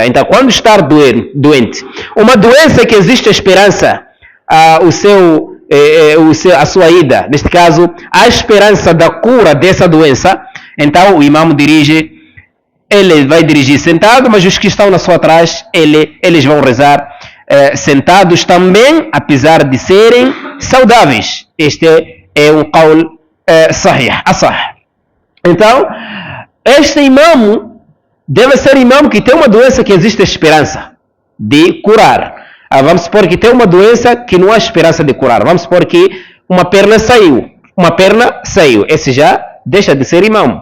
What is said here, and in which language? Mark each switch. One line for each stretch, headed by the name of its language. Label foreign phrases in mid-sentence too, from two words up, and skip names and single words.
Portuguese: Então, quando estar doente, uma doença que existe esperança, a sua ida, neste caso, a esperança da cura dessa doença, então o imam ele vai dirigir sentado, mas os que estão na sua trás, eles vão rezar sentados também, apesar de serem saudáveis. Este é um
Arabic: قول صحيح، أصح.
Portuguese: Então, este imam deve ser imam que tem uma doença que existe esperança de curar. Vamos supor que tem uma doença que não há esperança de curar. Vamos supor que uma perna saiu. Esse já deixa de ser imam.